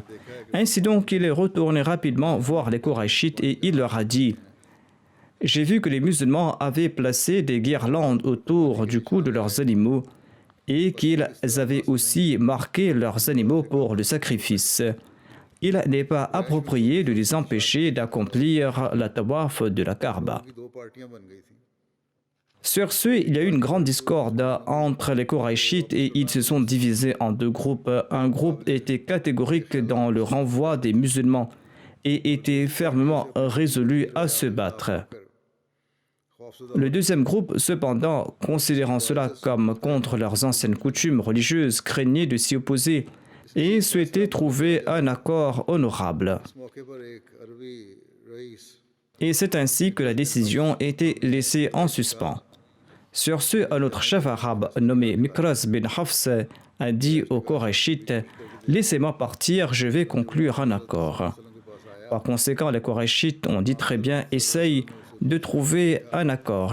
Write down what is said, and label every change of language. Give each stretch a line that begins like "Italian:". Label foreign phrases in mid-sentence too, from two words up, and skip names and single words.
French: Ainsi donc, il est retourné rapidement voir les Qurayshites et il leur a dit: j'ai vu que les musulmans avaient placé des guirlandes autour du cou de leurs animaux et qu'ils avaient aussi marqué leurs animaux pour le sacrifice. Il n'est pas approprié de les empêcher d'accomplir la tawaf de la Kaaba.
Urdu: کی دو پارٹیاں بن گئی تھیں
French: Sur ce, il y a eu une grande discorde entre les Qurayshites et ils se sont divisés en deux groupes. Un groupe était catégorique dans le renvoi des musulmans et était fermement résolu à se battre. Le deuxième groupe, cependant, considérant cela comme contre leurs anciennes coutumes religieuses, craignait de s'y opposer et souhaitait trouver un accord honorable.
Urdu: اس موقع پر ایک عربی رئیس
French: Et c'est ainsi que la décision était laissée en suspens. Sur ce, un autre chef arabe nommé Mikraz bin Hafs a dit aux Qurayshites: laissez-moi partir, je vais conclure un accord. Par conséquent, les Qurayshites ont dit très bien, essaye de trouver un accord.